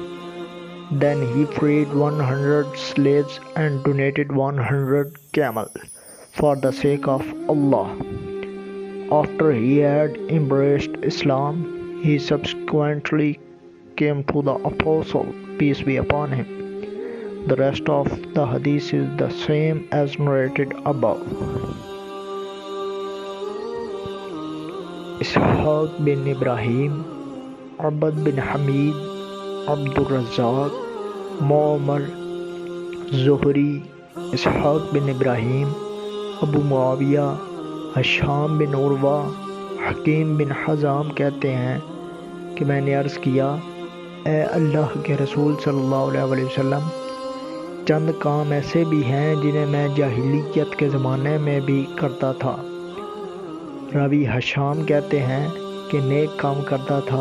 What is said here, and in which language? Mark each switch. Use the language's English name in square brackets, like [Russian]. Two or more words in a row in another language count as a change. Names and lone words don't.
[English] Then he freed 100 slaves and donated 100 camels for the sake of Allah. After he had embraced Islam, he subsequently came to the Apostle, peace be upon him. The rest of the Hadith is the same as narrated above. Ishaq bin Ibrahim, Abd bin Hamid, Abdul Razzaq, Mu'ammar, Zuhri, Ishaq bin Ibrahim, Abu Muawiyah, Hisham bin Urwa, [Urdu] حکیم بن حزام کہتے ہیں کہ میں نے عرض کیا، اے اللہ کے رسول صلی اللہ علیہ وسلم، چند کام ایسے بھی ہیں جنہیں میں جاہلیت کے زمانے میں بھی کرتا تھا۔ راوی حشام کہتے ہیں کہ نیک کام کرتا تھا۔